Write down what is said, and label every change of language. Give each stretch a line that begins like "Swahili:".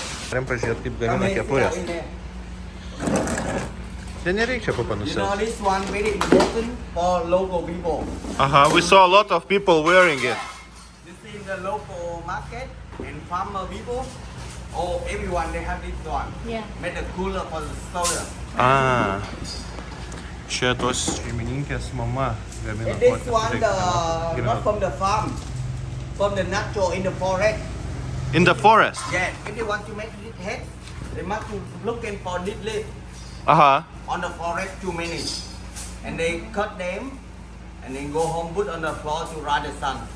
Lithuanian: Galim pažiūrėti, kaip gamina kepurės. Tai nereikia
English: You know,
Lithuanian: papanusiauti.
English: this one very important for local people. We saw a lot of people wearing it. This is the local market and farmer people. Oh, everyone they have this one. Yeah. Make the cooler for the soda.
Lithuanian: Čia tos šeimininkės mama gamina.
English: And this one, not from the farm, from the natural in the forest. In the forest. Yeah, if they want to make this head, they must looking for this leaf on the forest 2 minutes. And they cut them and then go home, put on the floor to dry the sun.